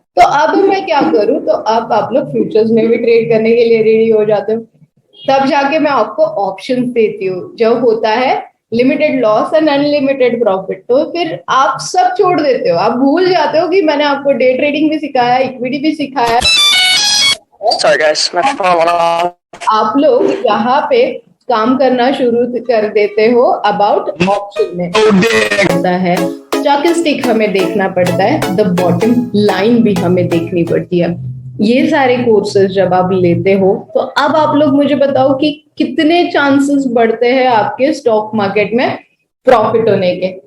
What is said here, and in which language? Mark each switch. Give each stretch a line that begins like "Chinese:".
Hindi: तो अब मैं क्या करूं, तो अब आप लोग फ्यूचर्स में भी ट्रेड करने के लिए रेडी हो जाते हो। तब जाके मैं आपको ऑप्शन देती हूँ, जब होता है limited loss and unlimited profit, तो फिर आप सब छोड़ देते हो, आप भूल जाते हो कि मैंने आपको डे ट्रेडिंग भी सिखाया, इक्विटी भी सिखाया।
English: Sorry guys, my phone went off.
Hindi: आप लोग यहाँ पे काम करना शुरू कर देते हो अबाउट ऑप्शन में। होता है स्टॉकिस्टिक हमें देखना पड़ता है, द बॉटम लाइन भी हमें देखनी पड़ती है। ये सारे कोर्सेज जब आप लेते हो, तो अब आप लोग मुझे बताओ कि कितने चांसेस बढ़ते हैं आपके स्टॉक मार्केट में प्रॉफिट होने के।